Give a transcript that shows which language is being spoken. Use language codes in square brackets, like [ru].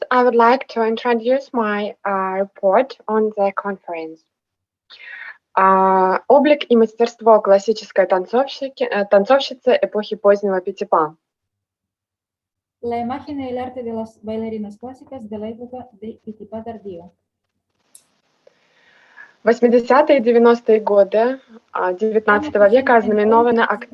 [en] I would like to introduce my report on the conference. [ru] Облик и мастерство классической танцовщицы эпохи позднего Пятипа. [es] La imagen y el arte de las bailarinas clásicas de la época de Pitipa tardío. [ru] 80-е и 90-е годы XIX века ознаменованы